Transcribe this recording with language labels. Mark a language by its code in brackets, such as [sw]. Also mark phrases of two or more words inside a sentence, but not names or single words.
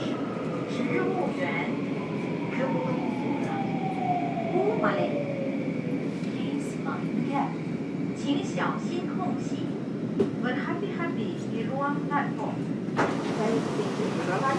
[zh] 植物园 [id] Kebun Bunga. [zh] Malik. [en] Please mind gap. [zh] 请小心空隙 [id] berhati-hati di ruang platform. Dari sini,